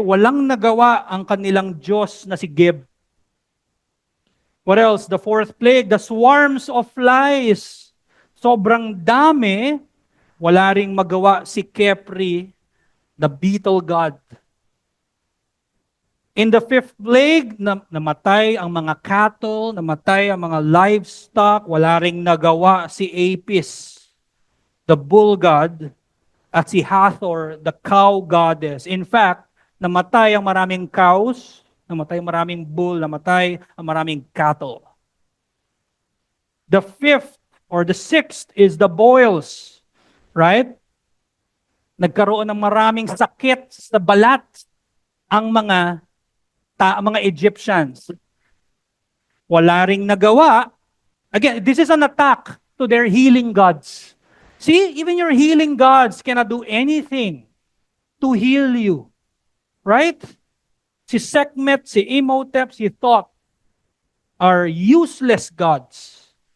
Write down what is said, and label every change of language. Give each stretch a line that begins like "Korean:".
Filipino: Walang nagawa ang kanilang Diyos na si Geb.
English: What else? The fourth plague, the swarms of flies.
Filipino: Sobrang dami, wala ring magawa si Kepri,
English: the beetle god. In the fifth plague,
Filipino: namatay ang mga cattle, namatay ang mga livestock, wala ring nagawa si Apis, the bull god, at si Hathor, the cow goddess. In fact, namatay ang maraming cows, namatay ang maraming bull, namatay ang maraming cattle.
English: The fifth or the sixth is the boils, right?
Filipino: Nagkaroon ng maraming sakit sa balat ang mga Egyptians. Wala ring nagawa.
English: Again, this is an attack to their healing gods. See, even your healing gods cannot do anything to heal you. Right? Si Sekhmet, si Imhotep, si Thoth are useless gods.